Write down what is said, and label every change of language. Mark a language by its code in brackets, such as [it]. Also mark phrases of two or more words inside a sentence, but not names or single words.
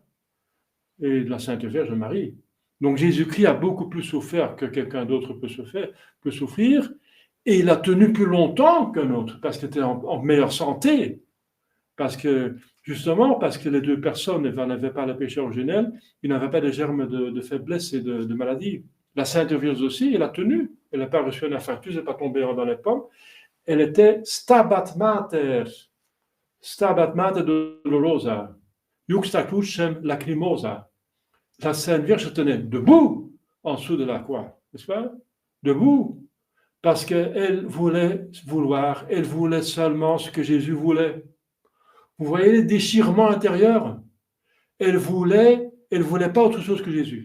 [fr] Et de la Sainte Vierge Marie. Donc Jésus-Christ a beaucoup plus souffert que quelqu'un d'autre peut souffrir, et il a tenu plus longtemps qu'un autre, parce qu'il était en meilleure santé. Justement, parce que les deux personnes n'avaient pas le péché originel, ils n'avaient pas de germes de faiblesse et de maladie. La Sainte Vierge aussi, elle a tenu. Elle n'a pas reçu un infarctus, elle n'est pas tombée dans les pommes. Elle était [la] stabat mater dolorosa, juxta crucem lacrimosa. [fr] La Sainte Vierge se tenait debout en dessous de la croix, n'est-ce pas? Debout, parce qu'elle voulait seulement ce que Jésus voulait. Vous voyez les déchirements intérieurs? Elle voulait pas autre chose que Jésus.